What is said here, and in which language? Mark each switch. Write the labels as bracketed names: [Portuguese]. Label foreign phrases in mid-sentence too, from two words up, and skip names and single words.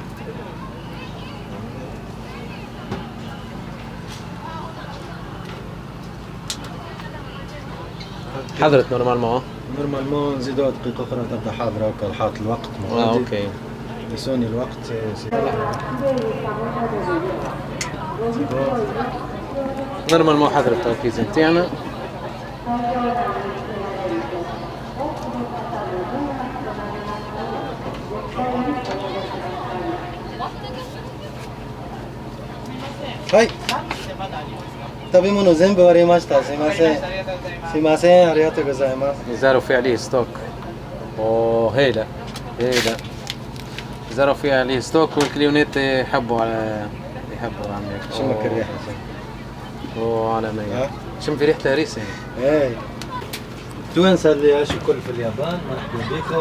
[Arabic] حضرت نورمالمون. نورمالمون نزيدوها دقيقة أخرى تبدا حاضرة هكا حاط الوقت. اوكي. يسوني الوقت. نورمالمون حضرت البيتزا متاعنا. [Japanese] はい。食べ物全部終わりました。すいません。すいません。ありがとうございます。 [Arabic] زاروا في عليه ستوك. اوه هيلا هيلا. زاروا في عليه ستوك والكليونات يحبوا عميك. شمك الريحة. اوه عالمية. شم في ريحة هريسة. ايه. التوانسة اللي يعيشوا الكل في اليابان مرحبا بكم.